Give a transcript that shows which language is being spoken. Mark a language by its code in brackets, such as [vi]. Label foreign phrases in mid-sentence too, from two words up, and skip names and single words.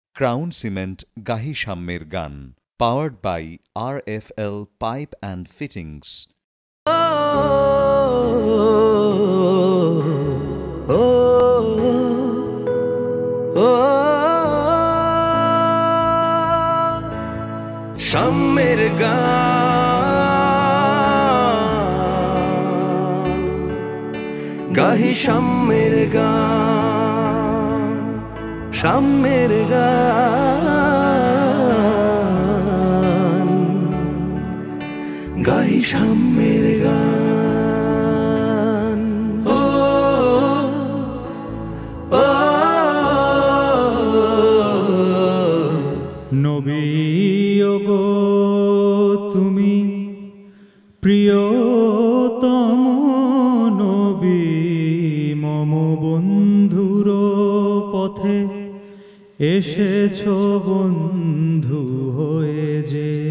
[en] Crown Cement [bn] গাহি সাম্যের গান, [en] powered by RFL Pipe and Fittings. [bn] সাম্যের গান, গাহি সাম্যের গান, সাম্যের গান, গাহি সাম্যের গান. নবী ওগো তুমি প্রিয়তম নবী, মম বন্ধুর পথে এসেছো বন্ধু হয়ে যে।